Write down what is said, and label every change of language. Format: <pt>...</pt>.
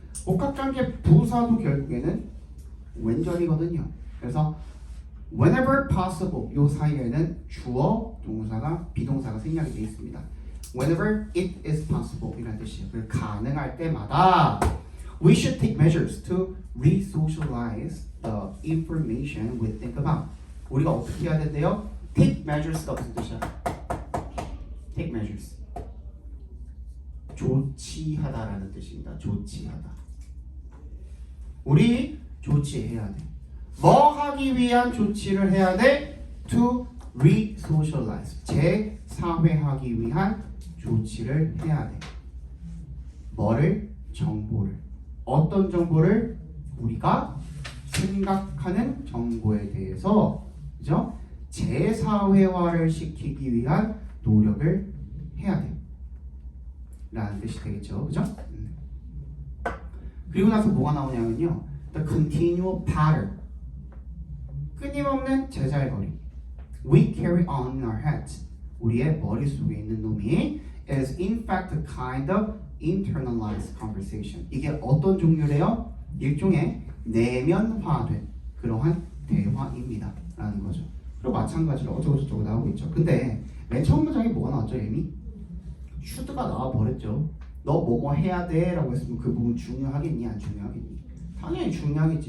<ko>복합관계 부사도 결국에는 왼절이거든요. 그래서</ko> <en>whenever possible</en> <ko>요 사이에는 주어, 동사가 비동사가 생략이 되어 있습니다.</ko> <en>Whenever it is possible</en> <ko>이라는 뜻이에요. 가능할 때마다</ko> <en>we should take measures to re-socialize the information we think about.</en> <ko>우리가 어떻게 해야 된대요?</ko> <en>Take measures</en> <ko>가 무슨 뜻이야?</ko> <en>Take measures.</en> <ko>조치하다라는 뜻입니다. 조치하다. 우리 조치해야 돼. 뭐 하기 위한 조치를 해야 돼?</ko> <en>To re-socialize.</en> <ko>재사회하기 위한 조치를 해야 돼. 뭐를? 정보를. 어떤 정보를? 우리가 생각하는 정보에 대해서 그죠? 재사회화를 시키기 위한 노력을 해야 돼. 라는 뜻이 되겠죠. 그죠? 그리고 나서 뭐가 나오냐면요.</ko> <en>The continual pattern.</en> <ko>끊임없는 제잘거림.</ko> <en>We carry on in our heads.</en> <ko>우리의 머릿속에 있는 놈이</ko> <en>is in fact a kind of internalized conversation.</en> <ko>이게 어떤 종류래요? 일종의 내면화된 그러한 대화입니다. 라는 거죠. 그리고 마찬가지로 어쩌고저쩌고 나오고 있죠. 근데 맨 처음 문장에 뭐가 나왔죠? 이미? should가 나와버렸죠. 너 뭐뭐 해야 돼? 라고 했으면 그 부분 중요하겠니? 안 중요하겠니? 당연히 중요하겠지.</ko>